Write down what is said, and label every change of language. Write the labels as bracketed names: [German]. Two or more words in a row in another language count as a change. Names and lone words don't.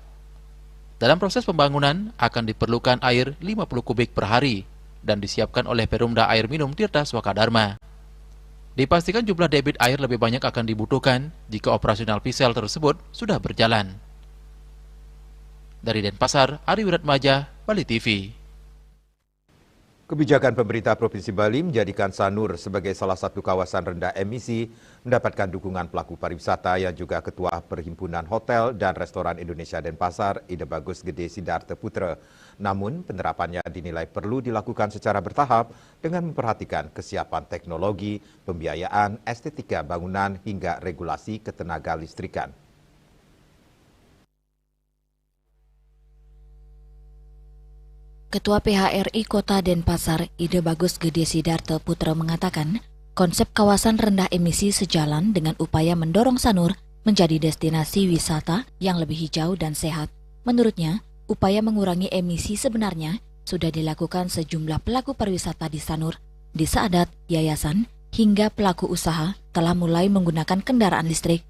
[Indonesian] Dalam proses pembangunan akan diperlukan air 50 kubik per hari dan disiapkan oleh Perumda Air Minum Tirta Swakadharma. Dipastikan jumlah debit air lebih banyak akan dibutuhkan jika operasional PISEL tersebut sudah berjalan. Dari Denpasar, Ari Wiratmaja, Bali TV. Kebijakan pemerintah Provinsi Bali menjadikan Sanur sebagai salah satu kawasan rendah emisi mendapatkan dukungan pelaku pariwisata yang juga Ketua Perhimpunan Hotel dan Restoran Indonesia Denpasar, Ide Bagus Gede Sidarta Putra. Namun, penerapannya dinilai perlu dilakukan secara bertahap dengan memperhatikan kesiapan teknologi, pembiayaan, estetika bangunan hingga regulasi ketenaga listrikan. Ketua PHRI Kota Denpasar, Ide Bagus Gede Sidarta Putra mengatakan, konsep kawasan rendah emisi sejalan dengan upaya mendorong Sanur menjadi destinasi wisata yang lebih hijau dan sehat. Menurutnya, upaya mengurangi emisi sebenarnya sudah dilakukan sejumlah pelaku pariwisata di Sanur. Di Saadat, yayasan, hingga pelaku usaha telah mulai menggunakan kendaraan listrik.